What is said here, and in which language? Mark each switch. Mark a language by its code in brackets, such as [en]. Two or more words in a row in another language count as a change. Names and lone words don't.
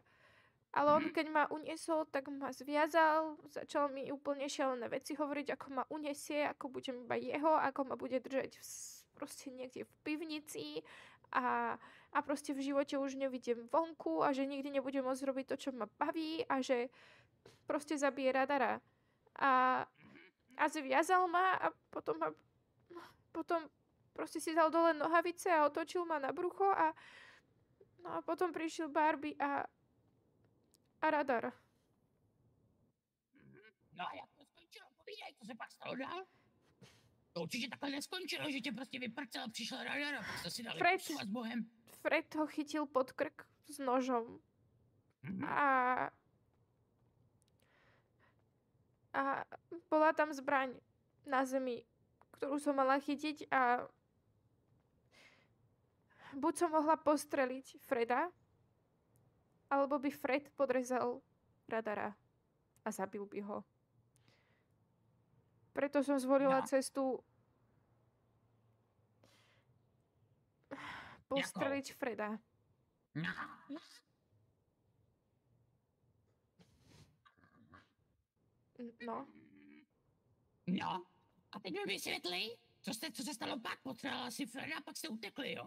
[sk] Ale on, keď ma uniesol, tak ma zviazal, začal mi úplne šialené veci hovoriť, ako ma uniesie, ako budem iba jeho, ako ma bude držať proste niekde v pivnici a proste v živote už nevidím vonku a že nikdy nebudem môcť robiť to, čo ma baví a že proste zabije Radara. A zviazal ma a potom proste si dal dole nohavice a otočil ma na brucho a potom prišiel Barbie a Radar. [cs] No a jak to skončilo? Povídej, co se pak stalo dál? To určitě takhle neskončilo, že tě prostě vyprcel a přišel Radar a pak si dali pusu a s Bohem. [sk] Fred ho chytil pod krk s nožom. A bola tam zbraň na zemi, ktorú som mala chytiť a buď som mohla postreliť Freda, alebo by Fred podrezal Radara a zabil by ho. Preto som zvolila cestu postreliť Freda. [cs] No. No, a teď mi vysvětli, co se stalo pak. Potřebovala si Freda a pak jste utekli, jo?